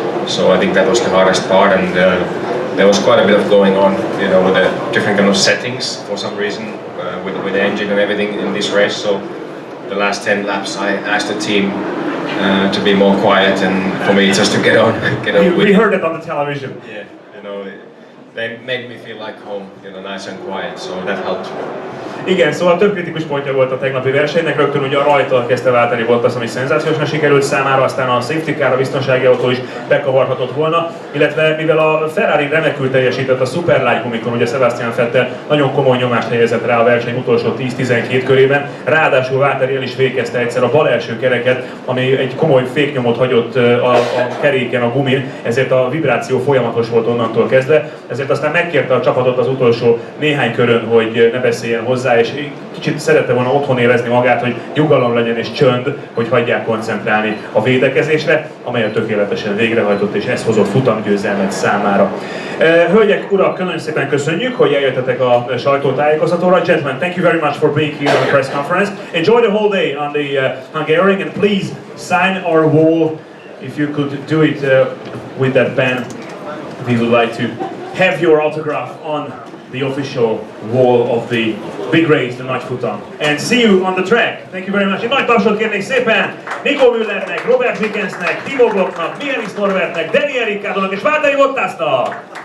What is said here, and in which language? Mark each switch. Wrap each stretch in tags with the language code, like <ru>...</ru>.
<en>So I think that was the hardest part, and there was quite a bit of going on, you know, with the different kind of settings for some reason with the engine and everything in this race. So the last 10 laps, I asked the team to be more quiet and for me just to get on with. We heard it on the television. Yeah, you know, they made me feel like home, you know, nice and quiet, so that helped.</en> <hu>Igen, szóval több kritikus pontja volt a tegnapi versenynek, rögtön ugye a rajtól kezdte váltani Bottas, ami szenzációsan sikerült számára, aztán a safety car, a biztonsági autó is bekavarhatott volna, illetve mivel a Ferrari remekül teljesített a szuperlágy gumikon, ugye Sebastian Vettel nagyon komoly nyomást helyezett rá a verseny utolsó 10-12 körében, ráadásul Valtteri el is végezte egyszer a bal első kereket, ami egy komoly féknyomot hagyott a keréken, a gumin, ezért a vibráció folyamatos volt onnantól kezdve, ezért aztán megkérte a csapatot az utolsó néhány körön, hogy ne beszéljen hozzá, és kicsit szerette volna otthon érezni magát, hogy nyugalom legyen és csönd, hogy hagyják koncentrálni a védekezésre, amelyet tökéletesen végrehajtott, és ez hozott futamgyőzelmet számára. Hölgyek, urak, nagyon szépen köszönjük, hogy eljöttetek a sajtótájékoztatóra.</hu> <en>Gentlemen, thank you very much for being here on the press conference. Enjoy the whole day on the Hungarian, and please sign our wall. If you could do it with that pen, we would like to have your autograph on the official wall of the big race, the Nagy Futam. And see you on the track. Thank you very much.</en> <hu>Egy nagy tapsot kérnék szépen Nico Müllernek, Robert Wickensnek, Timo Glocknak, Michaelis Norbertnek, Daniel Ricciardónak és Valtteri Bottasnak.</hu>